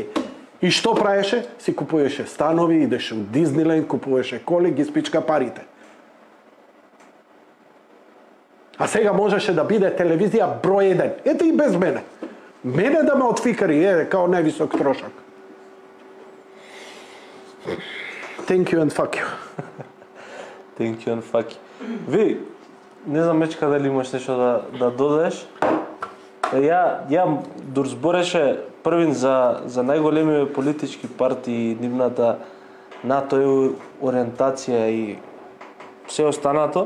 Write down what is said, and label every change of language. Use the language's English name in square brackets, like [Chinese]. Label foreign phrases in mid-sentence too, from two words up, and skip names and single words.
[Macedonian] И што правеше? Си купуваше станови, идеше у Дизниленд, купуваше коли, ги спичка парите. А сега можеше да биде телевизија број 1. Ете и без мене. Мене да ме отфикари, као највисок трошок. [English] Thank you and fuck you. Thank you and fuck you. [Macedonian] Ви, не знам Мечка дали имаш нешто да додадеш. Ја збореше првин за најголемите политички партии, нивната НАТО ориентација и се останато.